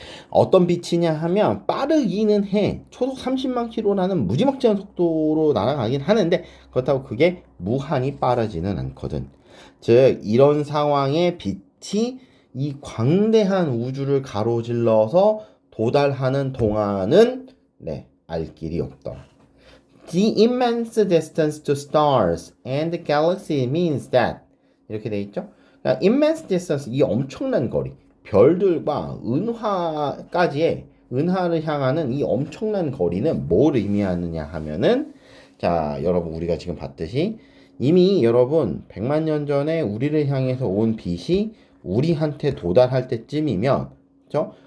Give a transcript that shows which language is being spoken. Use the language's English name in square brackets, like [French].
[Korean] 어떤 빛이냐 하면 빠르기는 해. 초속 30만 킬로라는 무지막지한 속도로 날아가긴 하는데 그렇다고 그게 무한히 빠르지는 않거든. 즉 이런 상황에 빛이 이 광대한 우주를 가로질러서 도달하는 동안은 알 길이 없다. [English] The immense distance to stars and galaxy means that [Korean] 이렇게 돼 있죠. 그러니까 immense distance 이 엄청난 거리 별들과 은하까지의 은하를 향하는 이 엄청난 거리는 뭘 의미하느냐 하면은 자 여러분 우리가 지금 봤듯이 이미 여러분 100만 년 전에 우리를 향해서 온 빛이 우리한테 도달할 때쯤이면 그렇죠?